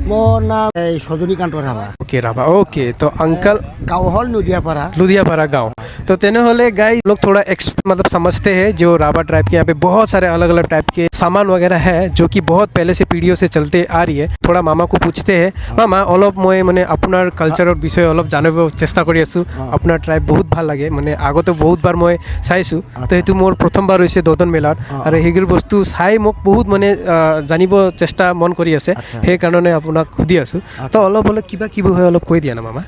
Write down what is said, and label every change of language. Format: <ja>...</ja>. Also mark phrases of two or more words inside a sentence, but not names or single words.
<as>মোৰ নাম সজনীকান্ত ৰাভা।</as> <hi>ओके राभा, ओके। तो अंकल</hi> <as>গাঁও হ'ল লুধিয়াপাড়া।</as> <hi>लुधियापाड़ा गांव। तो</hi> <as>তেন্তে হ'লে</as> <hi>गाइस लोग थोड़ा मतलब समझते हैं जो राभा ट्राइब के यहाँ पे बहुत सारे अलग अलग टाइप के सामान वगैरह है जो कि बहुत पहले से पीढ़ियों से चलते आ रही है। थोड़ा मामा को पूछते हैं, मामा</hi> <as>অলপ মই মানে আপোনাৰ কালচাৰৰ বিষয়ে অলপ জানিব চেষ্টা কৰি আছোঁ। আপোনাৰ ট্ৰাইব বহুত ভাল লাগে, মানে আগতে বহুতবাৰ মই চাইছোঁ। তো সেইটো মোৰ প্ৰথমবাৰ হৈছে দদন মেলাত, আৰু সেইবোৰ বস্তু চাই মোক বহুত মানে জানিব চেষ্টা মন কৰি আছে, সেইকাৰণে আপোনাক সুধি আছোঁ। তো অলপ অলপ কিবা কিবি হয় অলপ কৈ দিয়া না মামা।</as>